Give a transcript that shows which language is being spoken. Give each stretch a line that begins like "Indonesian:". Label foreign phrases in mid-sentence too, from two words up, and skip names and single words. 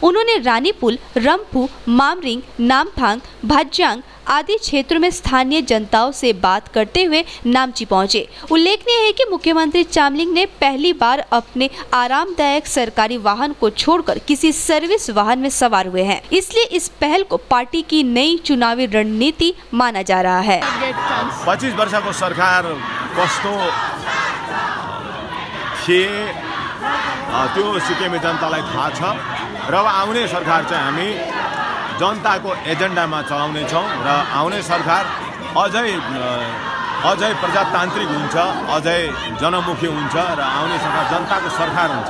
Hindi: उन्होंने रानीपुल, रंपू, मामरिंग, नामथांग, भाज्यांग आदि क्षेत्रों में स्थानीय जनताओं से बात करते हुए नामची पहुंचे। उल्लेखनीय है कि मुख्यमंत्री चामलिंग ने पहली बार अपने आरामदायक सरकारी वाहन को छोड़कर किसी सर्विस वाहन में सवार हुए हैं, इसलिए इस पहल को पार्टी की नई चुनावी रणनीति माना जा रहा है।
Nepali: 25 वर्षको सरकार कस्तो थिए त्यो सिक्किमे जनतालाई थाहा छ र आउने सरकार चाहिँ हामी जनताको एजेन्डामा चलाउने छौं र आउने सरकार अझै प्रजातान्त्रिक हुन्छ, अझै जनमुखी हुन्छ र आउने सरकार जनताको सरकार हुन्छ।